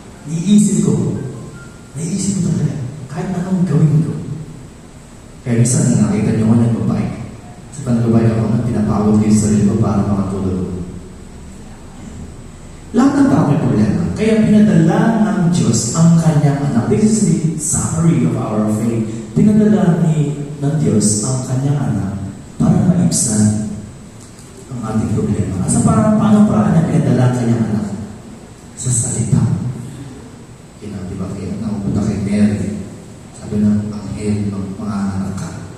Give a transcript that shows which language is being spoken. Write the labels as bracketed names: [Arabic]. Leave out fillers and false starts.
[Filipino] Naiisip ko talaga, kahit anong gawin ko. Kaya minsan nakita niyo ko nagbabike. Sa panagbabike ako na pinapagod ko yung sarili ko para makatulog ko. Lahat ng tao may problema. Kaya pinadala ng Diyos ang kanyang anak. [English] This is the summary of our faith. [Filipino] Pinadala ng Diyos ang kanyang anak para maibsan ang ating problema. Asa paano niya pinadala ang kanyang anak? Sa salita. Di ba kaya nakupunta kay Mary? Sabi ng anghel, manganak ka.